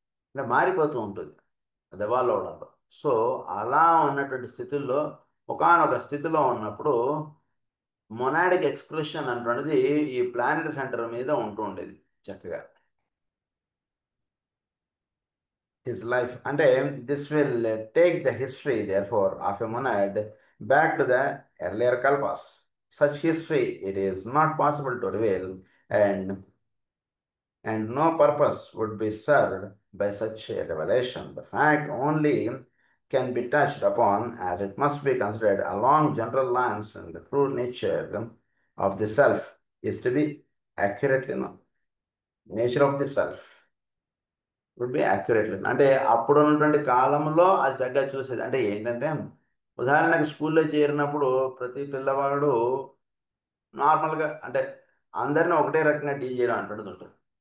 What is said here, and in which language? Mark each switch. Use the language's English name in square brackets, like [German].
[Telugu] అంటే మారిపోతూ ఉంటుంది అది ఎవాల్వ్ అవడంలో. సో అలా ఉన్నటువంటి స్థితుల్లో ఒకానొక స్థితిలో ఉన్నప్పుడు మొనాడిక్ ఎక్స్ప్రెషన్ అంటున్నది ఈ ప్లానెటరీ సెంటర్ మీద ఉంటూ ఉండేది చక్కగా. [English] His life, and this will take the history, therefore, of a monad back to the earlier kalpas. Such history it is not possible to reveal, and no purpose would be served by such a revelation. The fact only can be touched upon as it must be considered along general lines, and the true nature of the self is to be accurately known. Nature of the self would be accurately [Telugu] అంటే అప్పుడు ఉన్నటువంటి కాలంలో అది చక్కగా చూసేది. అంటే ఏంటంటే ఉదాహరణకు స్కూల్లో చేరినప్పుడు ప్రతి పిల్లవాడు నార్మల్గా అంటే అందరినీ ఒకటే రకంగా డీల్ చేయడం అంటున్నది ఉంటుంది.